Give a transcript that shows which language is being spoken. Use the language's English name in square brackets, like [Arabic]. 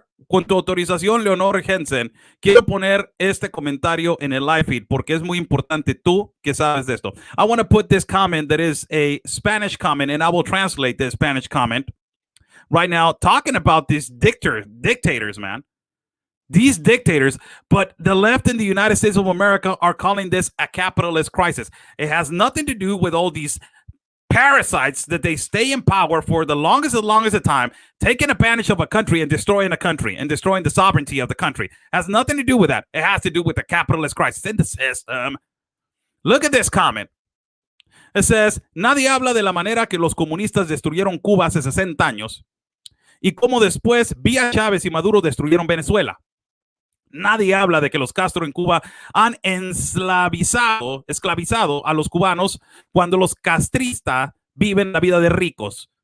[Spanish] Con tu autorización, Leonor Jensen, quiero poner este comentario en el live feed porque es muy importante tú que sabes de esto. [English] I want to put this comment that is a Spanish comment, and I will translate this Spanish comment right now, talking about these dictators, man. These dictators, but the left in the United States of America are calling this a capitalist crisis. It has nothing to do with all these parasites that they stay in power for the longest time, taking advantage of a country and destroying the sovereignty of the country. It has nothing to do with that. It has to do with the capitalist crisis in the system. Look at this comment. It says, [Spanish] nadie habla de la manera que los comunistas destruyeron Cuba hace 60 años y cómo después vía Chávez y Maduro destruyeron Venezuela. Nadie habla de que los Castro en Cuba han esclavizado a los cubanos cuando los castristas viven la vida de ricos.